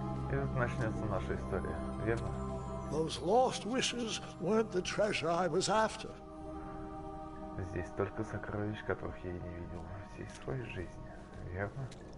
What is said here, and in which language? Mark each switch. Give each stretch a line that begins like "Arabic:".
Russian: И тут начнется наша история, верно?
English: Those lost wishes weren't the treasure I was after.
Russian: Здесь столько сокровищ, которых я и не видел во всей своей жизни, верно?